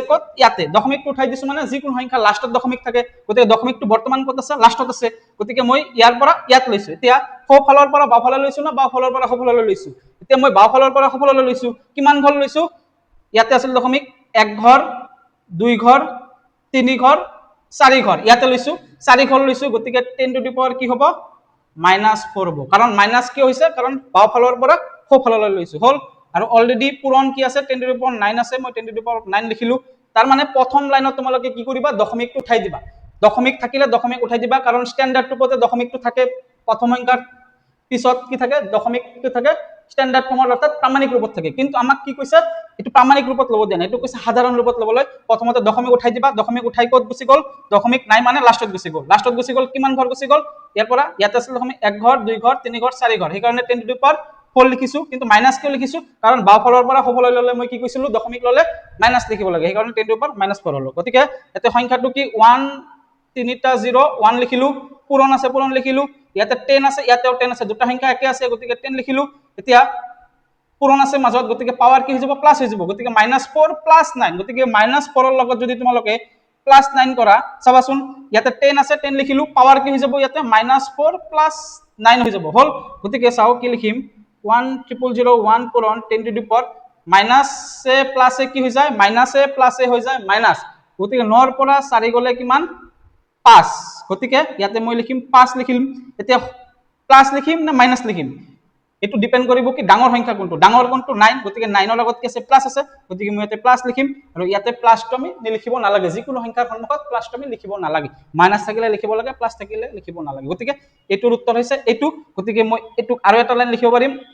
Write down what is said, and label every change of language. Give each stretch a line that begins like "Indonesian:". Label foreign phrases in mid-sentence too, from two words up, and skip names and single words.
Assamese: ক'ত ইয়াতে দশমিকটো উঠাই দিছো মানে যিকোনো সংখ্যা লাষ্টত দশমিক থাকে গতিকে দশমিকটো বৰ্তমান ক'ত আছে লাষ্টত আছে গতিকে মই ইয়াৰ পৰা ইয়াত লৈছো এতিয়া সোঁফালৰ পৰা বাওঁফালে লৈছো না বাওঁফালৰ পৰা সোঁফাললৈ লৈছো এতিয়া মই বাওঁফালৰ পৰা সোঁফাললৈ লৈছো কিমান ঘৰ লৈছো ইয়াতে আছিল দশমিক 1 ঘৰ 2 ঘৰ 3 ঘৰ 4 ঘৰ ইয়াতে লৈছো 4 ঘৰ লৈছো গতিকে
English: 10 to the power
Assamese: কি হ'ব -4 হ'ব কাৰণ মাইনাস কি হৈছে কাৰণ বাওঁফালৰ পৰা সোঁফাললৈ লৈছো হল আৰু অলৰেডি পূৰণ কি আছে
English: 10 to the power
Assamese: 9 আছে মই
English: 10 to the power
Assamese: 9 লিখিলো তাৰ মানে প্ৰথম লাইনত তোমালোকে কি কৰিবা দশমিকটো উঠাই দিবা দশমিক থাকিলে দশমিক উঠাই দিবা কাৰণ স্ট্যান্ডার্ড ৰূপতে দশমিকটো থাকে প্ৰথম সংখ্যাৰ পিছত কি থাকে দশমিকটো থাকে
English: standard form
Assamese: অর্থাৎ প্রামাণিক রূপত থাকে কিন্তু আমাক কি কৈছে এটো প্রামাণিক রূপত লব দিয়া নাই এটো কৈছে সাধারণ রূপত লবলৈ প্ৰথমতে দশমিক উঠাই দিবা দশমিক উঠাই ক'ত গুছি গল দশমিক নাই মানে লাষ্টত গুছি গল কিমান ঘৰ গুছি গল ইয়াৰ পৰা ইয়াতে আছিল দশমিক 1 ঘৰ 2 ঘৰ 3 ঘৰ 4 ঘৰ সেইকাৰণে
English: 10 to the power
Assamese: 4 লিখিছো কিন্তু মাইনাস কিয় লিখিছো কাৰণ বাওঁফালৰ পৰা সোঁফাললৈ ললে মই কি কৈছিলো দশমিক ললে মাইনাস লিখিব লাগে সেইকাৰণে
English: 10 to the power
Assamese: -4 হলো গতিকে এতে সংখ্যাটো কি 1 তিনিটা 0 1 লিখিলো পূৰণ আছে পূৰণ লিখিলো ইয়াতে 10 আছে ইয়াতেও 10 আছে দুটা সংখ্যা একে আছে গতিকে 10 লিখিলো এতিয়া পূৰণ আছে মাজত গতিকে পাৱাৰ কি হৈ যাব প্লাস হৈ যাব গতিকে -4 + 9 গতিকে -4 ৰ লগত যদি তোমালোকে +9 কৰা চাবাচোন ইয়াতে 10 আছে 10 লিখিলো পাৱাৰ কি হৈ যাব ইয়াতে -4 + 9 হৈ যাব হল গতিকে চাও কি লিখিম 10001 পূৰণ
English: 10 to the power
Assamese: মাইনাস এ প্লাস এ কি হৈ যায় মাইনাস এ প্লাস এ হৈ যায় মাইনাস গতিকে 9 ৰ পৰা 4 গলে কিমান 5 গতিকে ইয়াতে মই লিখিম 5 লিখিম এতিয়া প্লাস লিখিম না মাইনাস লিখিম এটো ডিপেন্ড কৰিব কি ডাঙৰ সংখ্যা কোনটো ডাঙৰ কোনটো 9 গতিকে 9 ৰ লগত কি আছে প্লাস আছে গতিকে মই ইয়াতে প্লাস লিখিম আৰু ইয়াতে প্লাসটো আমি লিখিব নালাগে যিকোনো সংখ্যাৰ সন্মুখত প্লাসটো আমি লিখিব নালাগে মাইনাস থাকিলে লিখিব লাগে প্লাস থাকিলে লিখিব নালাগে গতিকে এটোৰ উত্তৰ হৈছে এটো গতিকে মই এটো আৰু এটা লাইন লিখিব পাৰিম